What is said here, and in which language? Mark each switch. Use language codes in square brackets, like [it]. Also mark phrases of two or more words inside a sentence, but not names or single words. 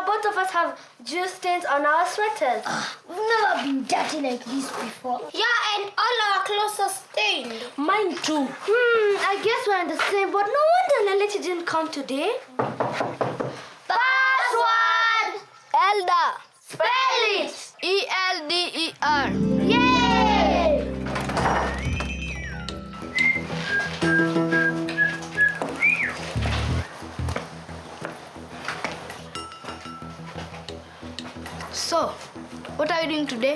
[en] Both of us have juice stains on our sweaters. We've never been dirty like this before. Yeah, and all our clothes are stained. Mine too. I guess we're in the same boat. No wonder Leleti didn't come today. Password! Elder. Spell it! E-L-D-E-R. Yay! So, what are you doing today?